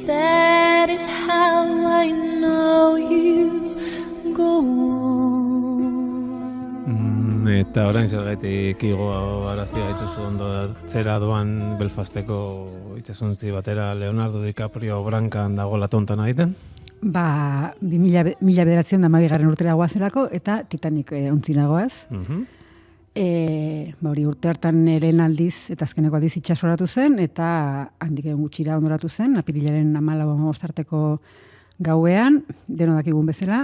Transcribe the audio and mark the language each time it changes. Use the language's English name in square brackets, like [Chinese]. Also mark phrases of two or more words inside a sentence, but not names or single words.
[English] That is how I know you go on. [Basque] Eta orain zergaitik igo arazi gaituzu ondo zera doan Belfasteko itsasontzi batera Leonardo DiCaprio brankan dagoela tontan egiten? Ba, 1912 urtera goazelako eta Titanic ontzinagoaz. Hori urte hartan lehen aldiz eta azkeneko aldiz itsasoratu zen eta handik egun gutxira ondoratu zen, apirilaren 14 arteko gauean, deno dakigun bezala.